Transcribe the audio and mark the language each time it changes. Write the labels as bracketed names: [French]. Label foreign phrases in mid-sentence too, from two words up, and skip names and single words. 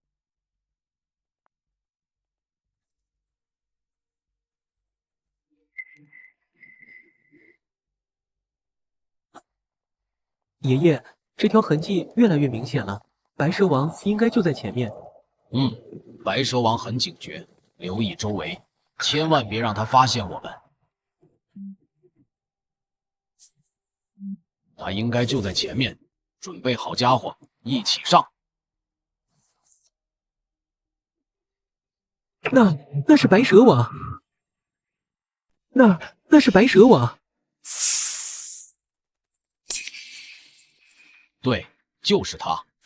[Chinese] 爺爺，這條痕跡越來越明顯了，白蛇王應該就在前面。白蛇王很警覺，留意周圍，千萬別讓他發現我們。他應該就在前面，準備好家伙，一起上。那是白蛇王，那是白蛇王。對，就是他。